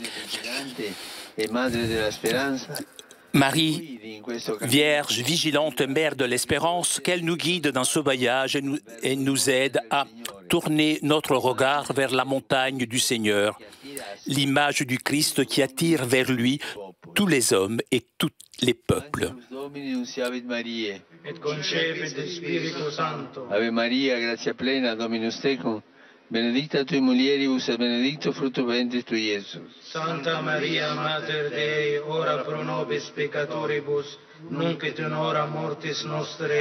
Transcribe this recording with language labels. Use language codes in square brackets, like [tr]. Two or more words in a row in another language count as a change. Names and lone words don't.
[fr] Marie, Vierge, vigilante, Mère de l'Espérance, qu'elle nous guide dans ce voyage et nous aide à tourner notre regard vers la montagne du Seigneur, l'image du Christ qui attire vers lui tous les hommes et tous les peuples. [la] Ave Maria, gratia plena, Dominus tecum, benedicta tui mulieribus et benedictus fructus ventris tui, Iesus. Santa Maria, Mater Dei, ora pro nobis peccatoribus, nunc et in hora mortis nostre.